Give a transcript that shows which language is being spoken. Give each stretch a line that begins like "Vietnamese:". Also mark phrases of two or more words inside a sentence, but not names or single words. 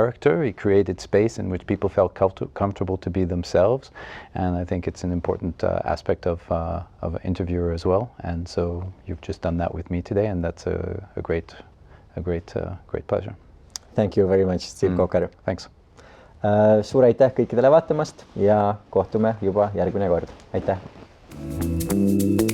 English: He created space in which people felt comfortable to be themselves, and I think it's an important aspect of an interviewer as well. And so you've just done that with me today, and that's a great pleasure. Thank you very much, Steve Kokker. Thanks.
Estonian: Suur aitäh kõikidele vaatamast ja kohtume juba järgmine kord. Aitäh!